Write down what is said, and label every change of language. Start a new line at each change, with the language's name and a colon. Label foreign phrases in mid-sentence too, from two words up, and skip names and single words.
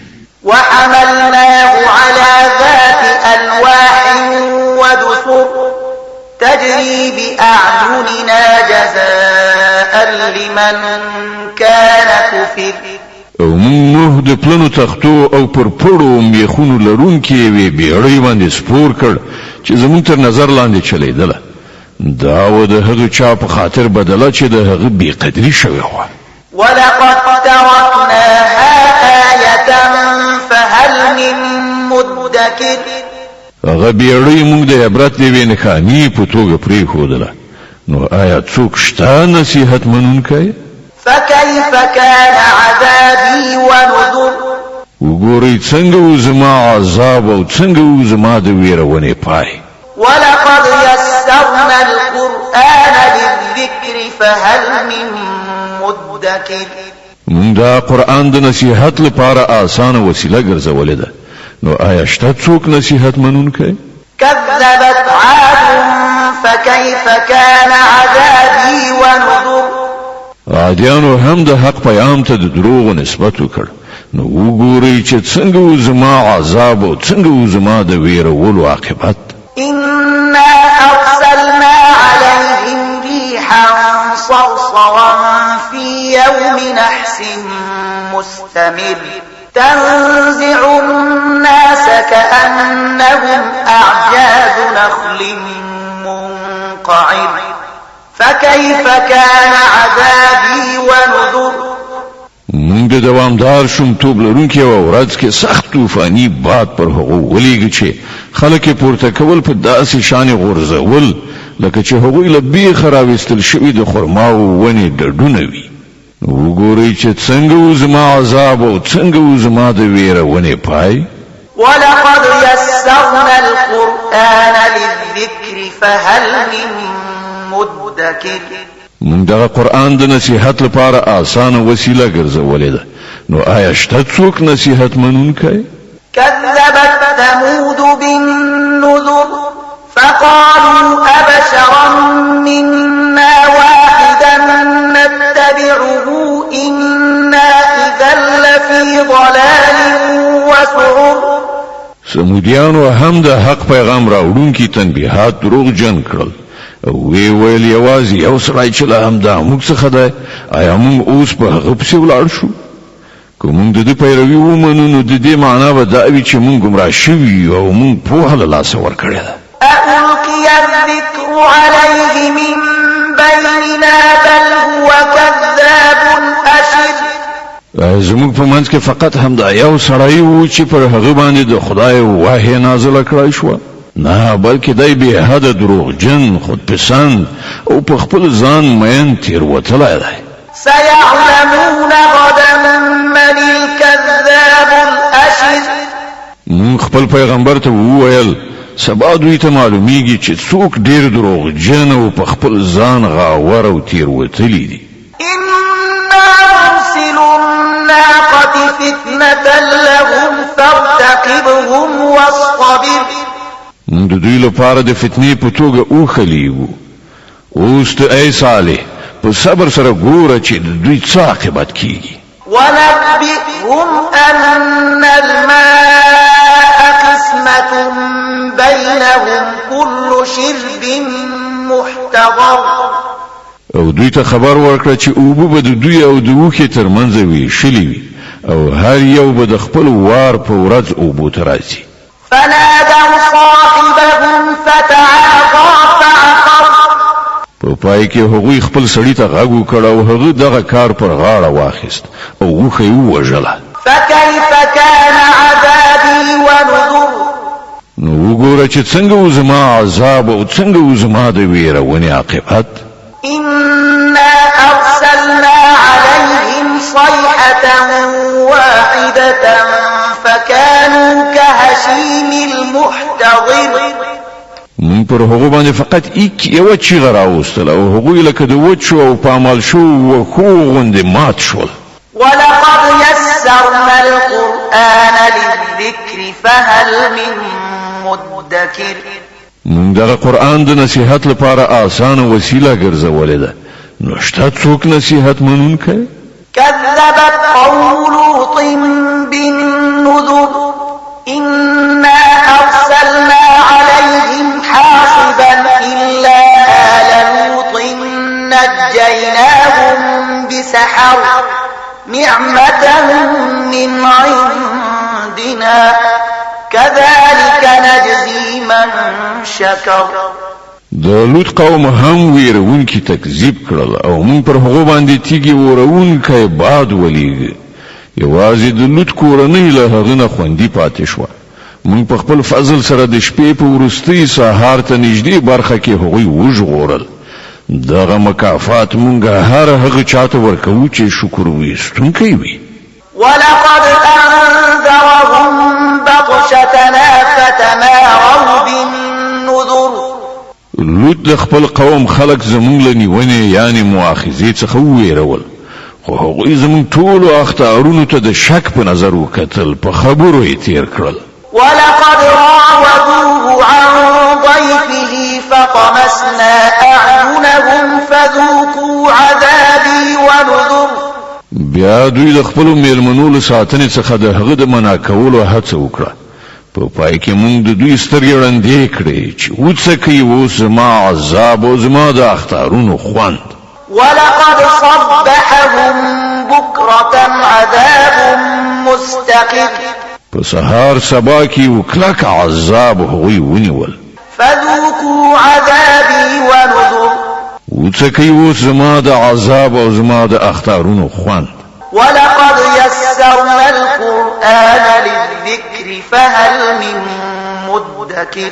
Arabic: وحملناه على ذات ألواح ودسر تجري بأعيننا جزاء لمن كان كفر
Pashto: او مونږ نوح د پلنو تختو او پر پړو میخونو لرونکې یوې بیړۍ باندې سپور کړ چې زموږ تر نظر لاندې چلیدله دا و د هغه چا په خاطر بدله چې د هغه بې قدري شوې وه
Arabic: ولقد تركناها آية فهل من مدكر
Pashto: هغه بیړۍ موږ د عبرت د یوې نښانې په توګه پرېښودله نو آیا څوک شته نصیحت منونکی
Arabic: فكيف كان عذابي ونذر
Pashto: وګورئ څنګه و زما عذاب او څنګه و زما د ویرونې پای
Arabic: ولقد يسرنا القرآن للذكر فهل من مدكر
Pashto: مونږ دا قرآن د نصیحت لپاره آسانه وسیله ګرځولې ده نو آیا شته څوک نصیحت منونکی
Arabic: كذبت عاد فكيف كان عذابي ونذر
Pashto: عادیانو هم د حق پیغام ته د دروغ نسبت وکړ نو وګورئ چې څنګه و زما عذاب او څنګه و زما د ویرولو عاقبت.
Arabic: إنا أرسلنا عليهم ريحا صرصرا في يوم نحس مستمر تنزع الناس كأنهم أعجاز نخل منقعر فكيف كان عذابي ونذر.
Pashto: موږ د دوامدار شومتوب لرونکي او ورځ کې سخت طوفاني باد پر هغو ولیږي چې خلک پورته کول په داسې شان غورځول لکه چې هغوی له بیخه راویستل شوي د خرماو ونې ډډونه وي. وګورئ چې څنګه و زما عذاب او څنګه و زما د ویرونې پای.
Arabic: ولقد يسرنا القرآن للذكر فهل من مدكر.
Pashto: موږ دغه قرآن د نصیحت لپاره آسانه وسیله ګرځولې ده نو آیا شته څوک نصیحت منونکی؟
Arabic: كذبت ثمود بالنذر فقالوا أبشرا منا واحدا نتبعه إنا إذا لفي ضلال وسعر.
Pashto: سمودیانو هم د حق پیغام راوړونکي تنبیهات دروغ جن کړل او وی ویل یوازې یو سړی چې له همدا موږ څخه دی آیا موږ اوس په هغه پسې ولاړ شو؟ که موږ د دې پیروي ومنو نو د دې معنا به دا وي چې موږ ګمراه شوي یو او موږ پوهه له لاسه ورکړې ده.
Arabic: ألقي الذكر عليه من بيننا بل هو كذاب أشر.
Pashto: زموږ په منځ کې فقط همدا یو سړی و چې پر هغه باندې د خدای وحی نازله کړی شوه نه بلکې دی بې حده دروغجن خودپسند او په خپل ځان مین تېروتلی دی.
Arabic: سيعلمون غدا من الكذاب الأشر.
Pashto: مون خپل پیغمبر ته وویل سبا دوی ته معلومیږي چې څوک ډېر دروغجن او په خپل ځان غاور او تېروتلی دي.
Arabic: إنا مرسل الناقة فتنة لهم فارتقبهم واصطبر.
Pashto: موږ د دوی لپاره د فتنې په توګه وخلیږو اوس ته ای صالح په صبر سره ګوره چې د دوی څه عاقبت کیږي.
Arabic: ونبئهم أن الماء قسمة بينهم كل شرب محتضر.
Pashto: او دوی ته خبر ورکړه چې اوبه به د دوی او د اوښې ترمنځ ویشلې وي او هر یو به د خپل وار په ورځ اوبو ته راځي.
Arabic: فنادوا صاحبهم فتعاطى فعقر.
Pashto: په پای کې هغوی خپل سړی ته غږ وکړ او هغه دغه کار پر غاړه واخیست او اوښه یې ووژله.
Arabic: فكيف كان عذابي ونذر.
Pashto: نو وګوره چې څنګه و زما عذاب او څنګه و زما د ویرونې عاقبت.
Arabic: إنا أرسلنا عليهم صيحة واحدة فكانوا كهشيم المحتضر.
Pashto: من پر هغه باندې فقط یو چیغه راوستله او هغوی لکه د وچو او پامال شو وښو غوندې مات شول.
Arabic: ولقد يسرنا القرآن للذكر فهل من مدكر.
Pashto: موږ دغه قرآن د نصیحت لپاره آسانه وسیله ګرځولې ده نو شته څوک نصیحت منونکی؟
Arabic: كذبت قوم لوط بالنذر إنا أرسلنا عليهم حاصبا إلا آل لوط نجيناهم بسحر نعمة من عندنا كذلك نجزي من شكر.
Pashto: د لوط قوم هم ویرونکي تکذیب کړل او موږ پر هغه باندې تیږي ورونکي باد ولېږه. یوازې د لوط کورنۍ له هغه نه خوندي پاتې شوه. موږ په خپل فضل سره د شپې په وروستۍ سهار ته نږدې برخه کې هغوی وژغورل. دغه مکافات موږ هر هغه چاته ورکوو چې شکر ویستونکی وي.
Arabic: ولقد أنذرهم بطشتنا فتماروا بالنذر.
Pashto: لوط د خپل قوم خلق زمونږ له نیونې یعنی مؤاخذې څخه وویرول خو هغوی زمونږ ټولو اخطارونو ته د شک په نظر وکتل په خبرو یې تیر کړل.
Arabic: ولقد راودوه عن ضيفه فطمسنا أعينهم فذوقوا عذابي ونذر.
Pashto: بیا دوی د خپل میلمنو له ساتنې څخه د هغه د منع کولو هڅه وکړه. په پای کې موږ د دوی سترګې وړاندې کړې چې وڅکي اوس زما عذاب او زما د اخطارونو خوند.
Arabic: ولقد صبحهم بكرة عذاب مستقر.
Pashto: په سهار سبا کې وکلک عذاب هغوی ونیول.
Arabic: فذوقوا عذابي ونذر.
Pashto: وڅکي اوس زما د عذاب او زما د اخطارونو خوند.
Arabic: ولقد يسرنا القرآن للذكر فهل من مدكر.